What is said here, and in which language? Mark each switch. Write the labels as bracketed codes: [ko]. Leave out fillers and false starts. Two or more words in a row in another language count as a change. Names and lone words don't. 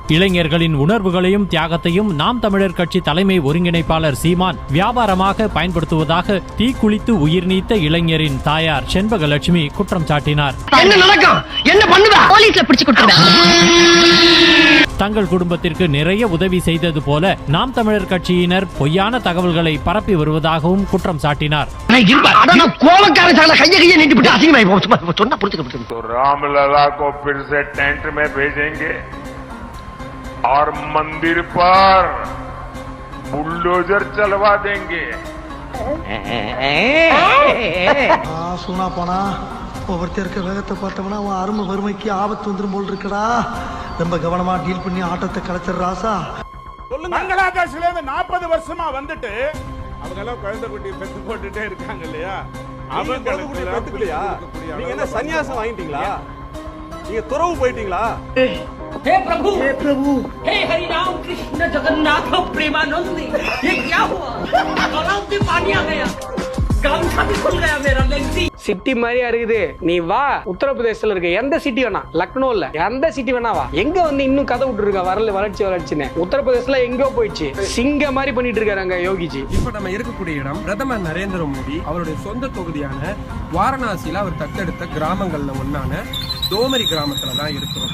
[ta] இளைஞர்களின் உணர்வுகளையும் தியாகத்தையும் நாம் தமிழர் கட்சி தலைமை ஒருங்கிணைப்பாளர் சீமான் வியாபாரமாக பயன்படுத்துவதாக தீக்குளித்து உயிர் நீத்த இளைஞரின் தாயார் செண்பகலட்சுமி குற்றம் சாட்டினார். என்ன நடக்கும்? என்ன பண்ணுவா? போலீஸ்ல பிடிச்சு கொடுத்துருவேன். தங்கள் குடும்பத்திற்கு நிறைய உதவி செய்தது போல நாம் தமிழர் கட்சியினர் பொய்யான தகவல்களை பரப்பி வருவதாகவும் குற்றம் சாட்டினார். [hi] तो रामलला को फिर से टेंट में भेजेंगे और मंदिर पर बुलडोजर चलवा देंगे. [ta] சுனா போனா ஒவ்வொருத்தர் இருக்க வேகத்தை பார்த்தோம்னா அவன் அருமை வறுமைக்கு ஆபத்து வந்துடும் போல் இருக்கடா. ரொம்ப கவனமா டீல் பண்ணி ஆட்டத்தை கலைச்சிடுற ராசா. பங்களாதேஷ்ல இருந்து 40 வருஷமா வந்துட்டு அவங்க எல்லாம் குழந்தை குட்டி பெத்து போட்டுட்டே இருக்காங்க இல்லையா? அவங்க பெத்துக்கலையா? நீங்க என்ன சன்னியாசம் வாங்கிட்டீங்களா? நீங்க துறவு போயிட்டீங்களா? [hi] हे प्रभु, हे प्रभु, हे हरि राम कृष्ण जगन्नाथ प्रेमानंद, ये क्या हुआ? गलाव से पानी आ गया, गमछा भी खुल गया मेरा लेंसी. [ta] சிட்டி மாதிரியா இருக்குது. நீ வா, உத்தரப்பிரதேசத்துல இருக்க எந்த சிட்டி வேணா, லக்னோ இல்ல எந்த சிட்டி வேணா வா. எங்க வந்து இன்னும் கதை விட்டு இருக்கா வளர்ச்சின்னு. உத்தரப்பிரதேசல எங்கோ போயிடுச்சு, சிங்க மாதிரி பண்ணிட்டு இருக்காங்க யோகிஜி. இப்ப நம்ம இருக்கக்கூடிய இடம் பிரதமர் நரேந்திர மோடி அவருடைய சொந்த தொகுதியான வாரணாசியில அவர் தத்தெடுத்த கிராமங்கள்ல ஒன்னான தோமரி கிராமத்துல தான் இருக்கிறோம்.